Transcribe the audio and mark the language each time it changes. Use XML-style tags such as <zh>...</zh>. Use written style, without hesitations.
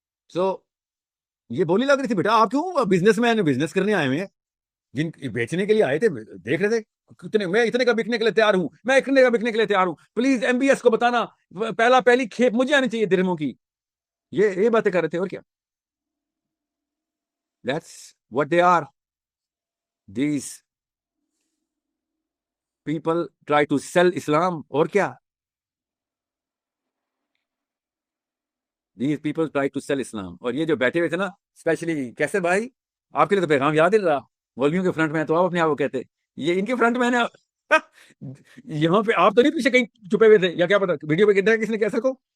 <ur>سو یہ بولی لگ رہی تھی. بیٹا آپ کیوں بزنس مین بزنس کرنے آئے ہوئے ہیں، جن بیچنے کے لیے آئے تھے، دیکھ رہے تھے کتنے، میں اتنے کا بکنے کے لیے تیار ہوں، میں اتنے کا بکنے کے لیے تیار ہوں، پلیز ایم بی ایس کو بتانا پہلی کھیپ مجھے آنی چاہیے درہموں کی. یہ باتیں کر رہے تھے. اور کیا؟</ur> <en>That's what they are. These people try to sell Islam.</en> <ur>اور کیا؟</ur> <en>These people try to sell Islam.</en> <ur>اور یہ جو بیٹھے ہوئے تھے نا، اسپیشلی کیسے بھائی، آپ کے لیے تو پیغام یاد ہی رہا. مولویوں کے فرنٹ میں تو آپ اپنے آپ کو کہتے، یہ ان کے فرنٹ میں ہے. یہاں پہ آپ تو نہیں پیچھے کہیں چھپے ہوئے تھے، یا کیا پتا ویڈیو پہ کتنا کس نے کیسر کو.</ur>